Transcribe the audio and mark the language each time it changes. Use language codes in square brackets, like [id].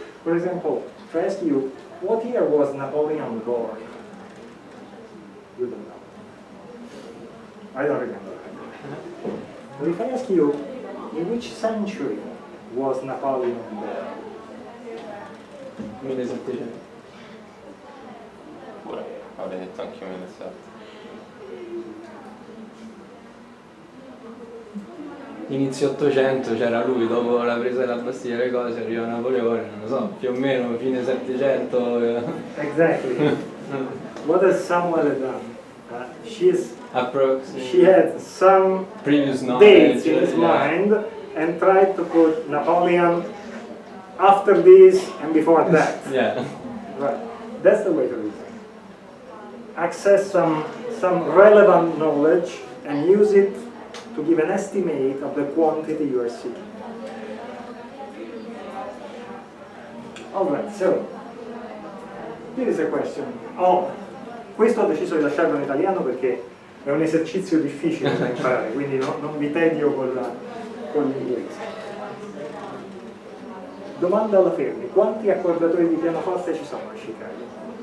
[en] For example, if I ask you, what year was Napoleon born? You don't know. I don't remember. But if I ask you, in which century was Napoleon born? 1700. [it] Pure, avrei detto anche io 1700. Inizio 800 c'era lui, dopo la presa della Bastiglia le cose, arriva Napoleone, non lo so, più o meno fine 700. [en] Exactly. What has Samuel done? Approximately. She had some Previous knowledge. dates in his mind and tried to put Napoleon after this and before that. Yeah. Right. That's the way to reason. Access some relevant knowledge and use it to give an estimate of the quantity you are seeking. Alright, so here is a question. [it] Oh, questo ho deciso di lasciarlo in italiano perché è un esercizio difficile da imparare, quindi non vi tedio con l'inglese. Domanda alla Fermi: quanti accordatori di pianoforte ci sono a Chicago?